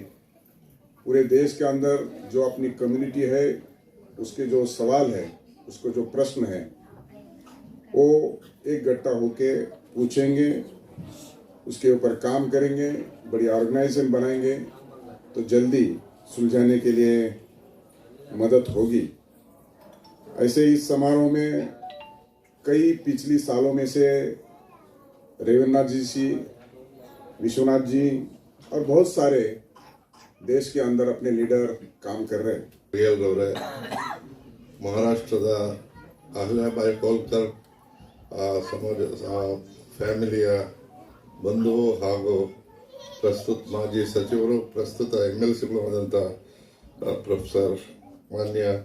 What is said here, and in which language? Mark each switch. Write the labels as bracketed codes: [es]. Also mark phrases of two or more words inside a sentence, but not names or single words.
[hi] पूरे देश के अंदर जो अपनी कम्युनिटी है उसके जो सवाल है, उसको जो प्रश्न है, वो इकट्ठा होके पूछेंगे, उसके ऊपर काम करेंगे, बड़ी ऑर्गेनाइजेशन बनाएंगे तो जल्दी सुलझाने के लिए मदद होगी। ऐसे इस समारोह में कई पिछली सालों में से रेवन्नाथ जी, विश्वनाथ जी और बहुत सारे देश के अंदर अपने लीडर काम कर रहे हैं। [kn] ಪ್ರಿಯರವರೇ, ಮಹಾರಾಷ್ಟ್ರದ ಅಹಲ್ಯಾಬಾಯಿ ಹೋಲ್ಕರ್ ಸಮಾಜ ಫ್ಯಾಮಿಲಿಯ ಬಂಧು ಹಾಗೂ ಪ್ರಸ್ತುತ ಮಾಜಿ ಸಚಿವರು, ಪ್ರಸ್ತುತ MLCಗಳು ಆದಂಥ ಪ್ರೊಫೆಸರ್ ಮಾನ್ಯ